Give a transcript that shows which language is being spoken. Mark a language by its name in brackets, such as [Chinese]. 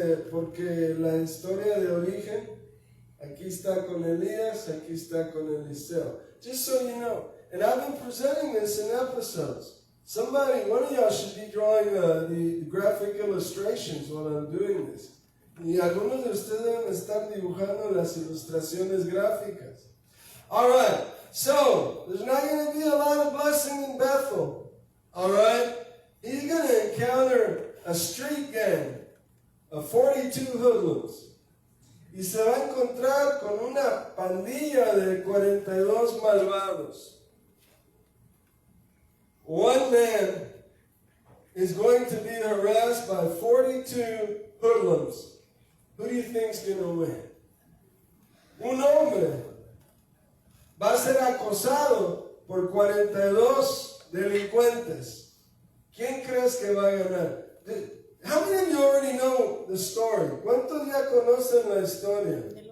[Spanish] Porque la historia de origen, aquí está con Elías, aquí está con Eliseo. [English] Just so you know. And I've been presenting this in episodes. One of y'all should be drawing the graphic illustrations while I'm doing this. [Spanish] Y algunos de ustedes deben estar dibujando las ilustraciones gráficas. [English] All right. So, there's not going to be a lot of blessing in Bethel. All right? He's going to encounter a street gang of 42 hoodlums. [Spanish] Y se va a encontrar con una pandilla de 42 malvados. [English] One man is going to be harassed by 42 hoodlums. Who do you think's going to win? [Spanish] Un hombre va a ser acosado por 42 delincuentes. ¿Quién crees que va a ganar? [English] How many of you already know the story? [Spanish] ¿Cuántos ya conocen la historia?